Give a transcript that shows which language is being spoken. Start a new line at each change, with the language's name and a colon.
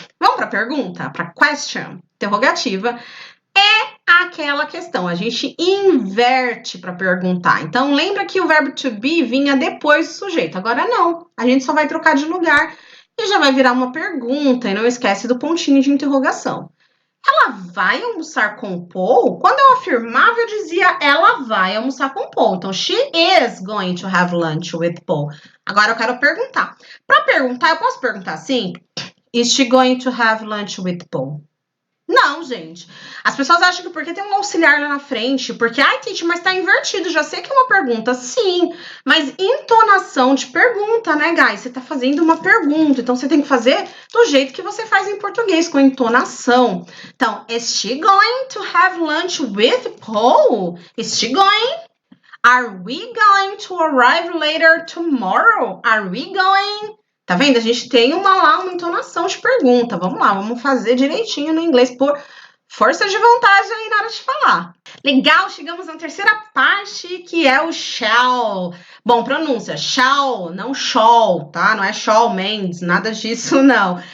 Portuguese: Vamos para a pergunta, para question, interrogativa. Aquela questão, a gente inverte para perguntar. Então, lembra que o verbo to be vinha depois do sujeito. Agora não, a gente só vai trocar de lugar e já vai virar uma pergunta. E não esquece do pontinho de interrogação. Ela vai almoçar com Paul? Quando eu afirmava, eu dizia ela vai almoçar com Paul.
English: Então, she is going to have lunch with Paul.
Portuguese: Agora eu quero perguntar. Para perguntar, eu posso perguntar assim?
English: Is she going to have lunch with Paul?
Portuguese: Não, gente. As pessoas acham que porque tem um auxiliar lá na frente, porque, ai, Titi, mas tá invertido, já sei que é uma pergunta. Sim, mas entonação de pergunta, né, guys? Você tá fazendo uma pergunta, então você tem que fazer do jeito que você faz em português, com entonação.
English: Então, is she going to have lunch with Paul? Is she going? Are we going to arrive later tomorrow? Are we going?
Portuguese: Tá vendo? A gente tem uma entonação de pergunta. Vamos lá, vamos fazer direitinho no inglês por força de vontade aí na hora de falar. Legal, chegamos na terceira parte, que é o shall. Bom, pronúncia, shall, não shall, tá? Não é Shawn Mendes, nada disso não.